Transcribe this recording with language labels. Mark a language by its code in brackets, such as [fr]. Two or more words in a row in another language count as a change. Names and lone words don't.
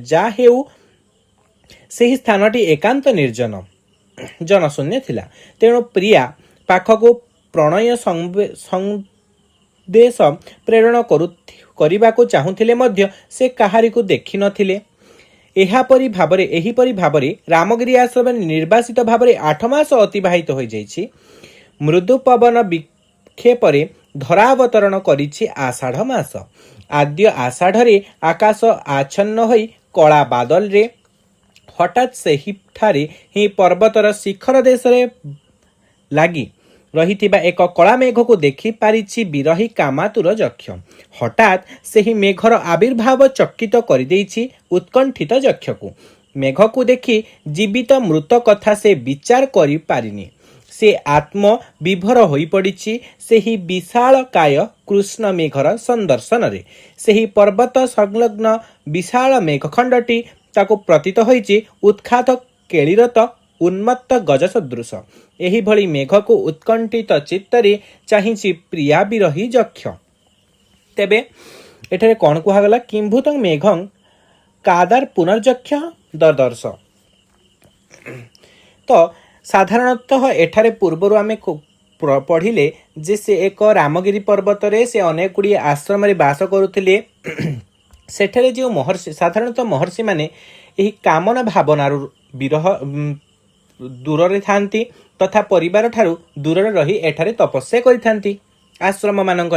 [or] ଯା ହେଉ ସେହି ସ୍ଥାନଟି ଏକାନ୍ତ ନିର୍ଜନ ଜନଶୂନ୍ୟ ଥିଲା। ତେଣୁ ପ୍ରିୟା ପାଖକୁ ପ୍ରଣୟ ସନ୍ଦେଶ ପ୍ରେରଣ କରିବାକୁ ଚାହୁଁଥିଲେ ମଧ୍ୟ ସେ କାହାରିକୁ ଦେଖି ନଥିଲେ। ଏହିପରି ଭାବରେ ରାମଗିରି ଆଶ୍ରମ ନିର୍ବାସିତ ଭାବରେ 8 ମାସ ଅତିବାହିତ ହୋଇ ଯାଇଛି। ମୃଦୁ ପବନ ବିକ୍ଷେପରେ ଧରାବତରଣ କରିଛି ଆଷାଢ଼ ମାସ। ଆଦ୍ୟ ଆଷାଢ଼ ଆକାଶ ଆଚ୍ଛନ୍ନ ହୋଇ କଳା ବାଦଲ ରେ ହଠାତ ସେହିଠାରେ ହିଁ ପର୍ବତର ଶିଖର ଦେଶ ରେ ଲାଗି ରହିଥିବା ଏକ କଳା ମେଘ କୁ ଦେଖି ପାରିଛି ବିରହୀ କାମାତୁର ଯକ୍ଷ। ହଠାତ ସେହି ମେଘର ଆବିର୍ଭାବ ଚକିତ କରି ଦେଇଛି ଉତ୍କଣ୍ଠିତ ଯକ୍ଷ କୁ। ମେଘ କୁ ଦେଖି ଜୀବିତ ମୃତ କଥା ସେ ବିଚାର କରି ପାରିନି। ସେ ଆତ୍ମ ବିଭୋର ହୋଇ ପଡ଼ିଛି ସେହି ବିଶାଳ କାୟ କୃଷ୍ଣ ମେଘର ସନ୍ଦର୍ଶନ ରେ। ସେହି ପର୍ବତ ସଂଲଗ୍ନ ବିଶାଳ ମେଘଖଣ୍ଡଟି ତାକୁ ପ୍ରତୀତ ହୋଇଛି ଉତ୍ଖାତ କେଳିରତ ଉନ୍ମତ୍ତ ଗଜ ସଦୃଶ। ଏହି ଭଳି ମେଘ କୁ ଉତ୍କଣ୍ଠିତ ଚିତ୍ତରେ ଚାହିଁଛି ପ୍ରିୟା ବିରହୀ ଯକ୍ଷ। ତେବେ ଏଠାରେ କଣ କୁହାଗଲା [sa] किंभूतं मेघं कादार पुनर्यक्ष ददर्श। [or] ତ ସାଧାରଣତଃ ଏଠାରେ ପୂର୍ବରୁ ଆମେ ପଢ଼ିଲେ ଯେ ସେ ଏକ ରାମଗିରି ପର୍ବତ ରେ ସେ ଅନେକ କୁଡ଼ିଆ ଆଶ୍ରମ ରେ ବାସ କରୁଥିଲେ। ସେଠାରେ ଯୋ ମହର୍ଷି ସାଧାରଣତଃ ମହର୍ଷି ମାନେ ଏହି କାମନା ଭାବନାର ବିରହ ଦୂର ରେ ଥାନ୍ତି ତଥା ପରିବାର ଠାରୁ ଦୂର ରେ ରହି ଏଠାରେ ତପସ୍ୟା କରିଥାନ୍ତି ଆଶ୍ରମ ମାନଙ୍କରେ।